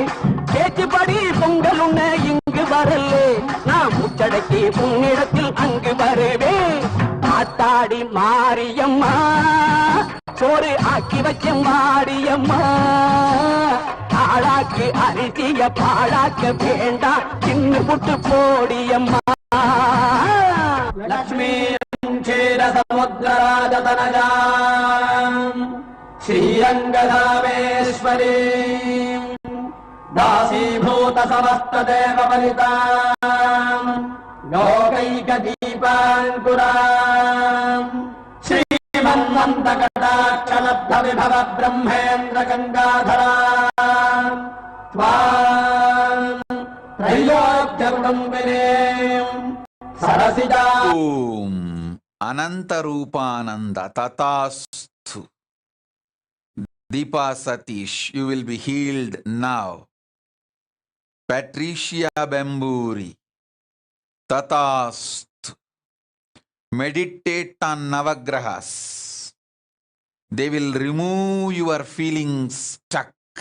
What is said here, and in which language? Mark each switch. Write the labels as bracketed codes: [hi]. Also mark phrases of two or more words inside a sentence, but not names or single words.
[ta] பேச்சுப்படி பொங்கல் உன்ன இங்கு வரல்லே நான் மூச்சடக்கி உன்னிடத்தில் அங்கு வருவேன் ஆத்தாடி மாரியம்மா சோறு ஆக்கி வச்ச மாரியம்மா ஆளாக்கு அரிசிய பாழாக்க வேண்டாம் தின்னு புட்டு போடியம்மா [sa] लक्ष्मीं क्षीर समुद्रराजतनयां श्रीरङ्गधामेश्वरीम् दासीभूत समस्त देव वनिताम् लोकैक दीपाङ्कुराम् श्रीमन्वन्त कटाक्ष लब्ध विभव ब्रह्मेन्द्र गङ्गाधराम् त्वाम् त्रैलोक्य कुटुम्बिनीम् सरसिजा ॐ अनन्तरूपानन्द तथास्तु. [en] Deepa Satish, you will be healed now. Patricia Bemburi, Tatastu. Meditate on Navagrahas. They will remove your feelings stuck.